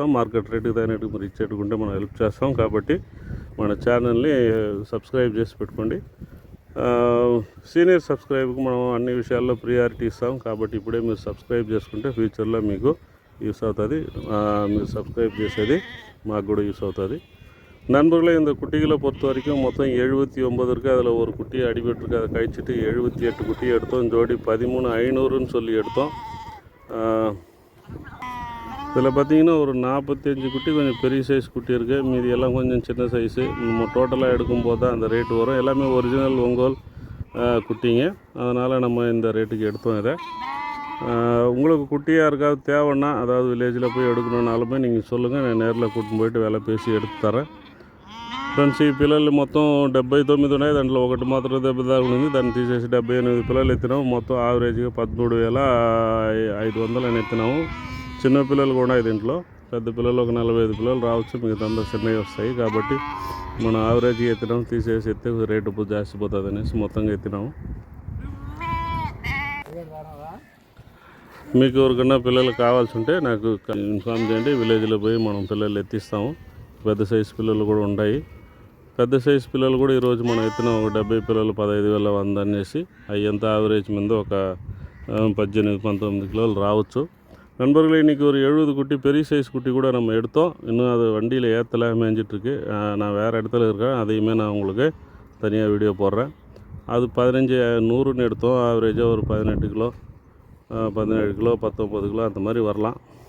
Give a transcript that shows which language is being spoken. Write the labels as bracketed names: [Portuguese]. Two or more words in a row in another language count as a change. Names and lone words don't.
[Telugu] మార్కెట్ రేటుకి తగినట్టు మీరు ఇచ్చేట్టుకుంటే మనం హెల్ప్ చేస్తాం. కాబట్టి మన ఛానల్ని సబ్స్క్రైబ్ చేసి పెట్టుకోండి. సీనియర్ సబ్స్క్రైబ్కి మనం అన్ని విషయాల్లో ప్రియారిటీ ఇస్తాం. కాబట్టి ఇప్పుడే మీరు సబ్స్క్రైబ్ చేసుకుంటే ఫ్యూచర్లో మీకు யூஸ் అవుతుంది. మీరు సబ్స్క్రైబ్ చేసేది మాకు కూడా யூஸ் అవుతుంది. [Tamil] நண்பர்களே, இந்த குட்டிகளை பொறுத்த வரைக்கும் மொத்தம் 79 இருக்குது. அதில் ஒரு குட்டி அடிபட்டுருக்கு. அதை கழிச்சிட்டு 78 குட்டி எடுத்தோம். ஜோடி 13,500ன்னு சொல்லி எடுத்தோம். இதில் பார்த்திங்கன்னா ஒரு 45 குட்டி கொஞ்சம் பெரிய சைஸ் குட்டி இருக்குது. மீதி எல்லாம் கொஞ்சம் சின்ன சைஸு. நம்ம டோட்டலாக எடுக்கும்போது தான் அந்த ரேட்டு வரும். எல்லாமே ஒரிஜினல் ஒங்கோல் குட்டிங்க. அதனால் நம்ம இந்த ரேட்டுக்கு எடுத்தோம். இதை உங்களுக்கு குட்டியாக யாருக்காவது தேவைன்னா, அதாவது வில்லேஜில் போய் எடுக்கணுன்னாலுமே நீங்கள் சொல்லுங்கள். நான் நேரில் கூட்டின்னு போயிட்டு விலை பேசி எடுத்து தரேன். [Telugu] ఫ్రెండ్స్, ఈ పిల్లలు మొత్తం 79 ఉన్నాయి. దాంట్లో ఒకటి మాత్రం దెబ్బ తాగుంది. దాన్ని తీసేసి 78 పిల్లలు ఎత్తినాము. మొత్తం యావరేజ్గా 13,500 అని ఎత్తినాము. చిన్న పిల్లలు కూడా ఉన్నాయి దీంట్లో. పెద్ద పిల్లలు ఒక 45 పిల్లలు రావచ్చు. మిగతా అందరూ చిన్నవి వస్తాయి. కాబట్టి మనం యావరేజ్గా ఎత్తినాము. తీసేసి ఎత్తే రేటు జాస్తి పోతుంది అనేసి మొత్తంగా ఎత్తినాము. మీకు ఎవరికన్నా పిల్లలు కావాల్సి ఉంటే నాకు ఇన్ఫామ్ చేయండి. విలేజ్లో పోయి మనం పిల్లలు ఎత్తిస్తాము. పెద్ద సైజు పిల్లలు కూడా ఉన్నాయి. పెద్ద సైజు పిల్లలు కూడా ఈరోజు మనం ఎత్తిన ఒక 70 పిల్లలు 15,100 అనేసి అయ్యంత యావరేజ్ మీద ఒక 18-19 கிலோ రావచ్చు. [Tamil] நண்பர்களே, இன்றைக்கி ஒரு 70 குட்டி பெரிய சைஸ் குட்டி கூட நம்ம எடுத்தோம். இன்னும் அது வண்டியில் ஏற்றலை, மேய்ஞ்சிட்ருக்கு. நான் வேறு இடத்துல இருக்கேன். அதையுமே நான் உங்களுக்கு தனியாக வீடியோ போடுறேன். அது 15,100ன்னு எடுத்தோம். ஆவரேஜாக ஒரு 18 கிலோ, 17 கிலோ, 19 கிலோ அந்த மாதிரி வரலாம்.